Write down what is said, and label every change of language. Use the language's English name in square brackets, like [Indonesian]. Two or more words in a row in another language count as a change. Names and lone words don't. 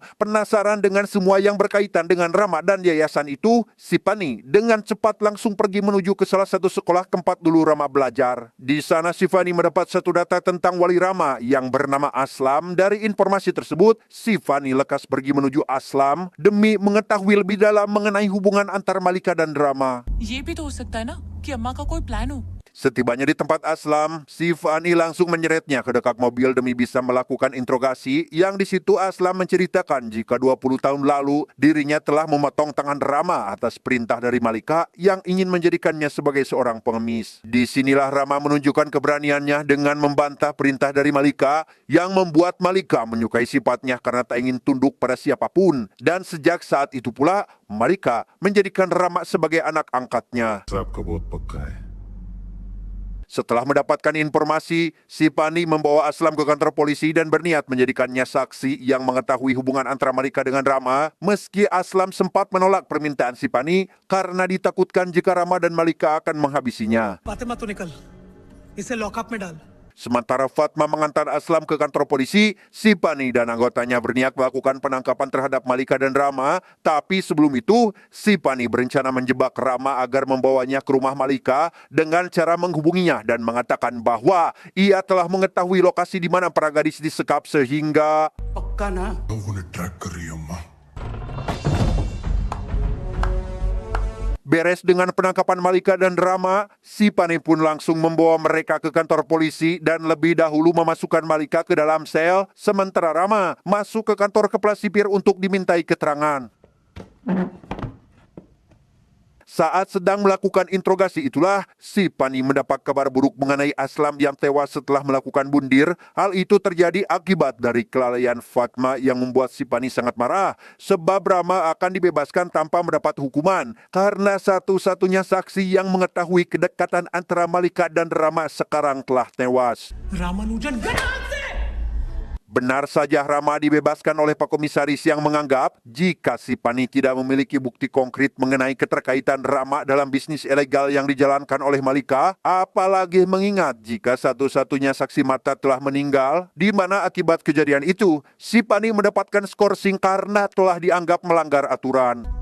[Indonesian] Penasaran dengan semua yang berkaitan dengan Rama dan yayasan itu, si Pani dengan cepat langsung pergi menuju ke salah satu sekolah tempat dulu Rama belajar. Di sana si Pani mendapat satu data tentang wali Rama yang bernama Aslam. Dari informasi tersebut, si Pani lekas pergi menuju Aslam demi mengetahui lebih dalam mengenai hubungan antar Malika dan Rama. [Hindi] ये भी तो हो सकता है ना कि अम्मा का कोई प्लान हो। [Indonesian] Setibanya di tempat Aslam, si Fani langsung menyeretnya ke dekat mobil demi bisa melakukan interogasi. Yang di situ Aslam menceritakan jika 20 tahun lalu dirinya telah memotong tangan Rama atas perintah dari Malika yang ingin menjadikannya sebagai seorang pengemis. Disinilah Rama menunjukkan keberaniannya dengan membantah perintah dari Malika yang membuat Malika menyukai sifatnya karena tak ingin tunduk pada siapapun. Dan sejak saat itu pula, Malika menjadikan Rama sebagai anak angkatnya. [Hindi] आपका बहुत पक्का है [Indonesian] Setelah mendapatkan informasi, si Pani membawa Aslam ke kantor polisi dan berniat menjadikannya saksi yang mengetahui hubungan antara Malika dengan Rama. Meski Aslam sempat menolak permintaan si Pani karena ditakutkan jika Rama dan Malika akan menghabisinya. [Hindi] फातिमा तो निकल, इसे लॉकअप में डाल। [Indonesian] Sementara Fatma mengantar Aslam ke kantor polisi, Sipani dan anggotanya berniat melakukan penangkapan terhadap Malika dan Rama, tapi sebelum itu, Sipani berencana menjebak Rama agar membawanya ke rumah Malika dengan cara menghubunginya dan mengatakan bahwa ia telah mengetahui lokasi di mana para gadis disekap sehingga [Hindi] पक्का ना लोगों ने ट्रैक कर रही है अम्मा [Indonesian] beres dengan penangkapan Malika dan Rama, Sipani pun langsung membawa mereka ke kantor polisi dan lebih dahulu memasukkan Malika ke dalam sel, sementara Rama masuk ke kantor kepala sipir untuk dimintai keterangan. Saat sedang melakukan interogasi itulah, Sipani mendapat kabar buruk mengenai Aslam yang tewas setelah melakukan bundir. Hal itu terjadi akibat dari kelalaian Fatma yang membuat Sipani sangat marah, sebab Rama akan dibebaskan tanpa mendapat hukuman karena satu-satunya saksi yang mengetahui kedekatan antara Malika dan Rama sekarang telah tewas. [Hindi] रामानुजन गणात से [Indonesian] Benar saja Rama dibebaskan oleh Pak Komisaris yang menganggap jika Sipani tidak memiliki bukti konkret mengenai keterkaitan Rama dalam bisnis ilegal yang dijalankan oleh Malika, apalagi mengingat jika satu-satunya saksi mata telah meninggal, di mana akibat kejadian itu, Sipani mendapatkan skorsing karena telah dianggap melanggar aturan.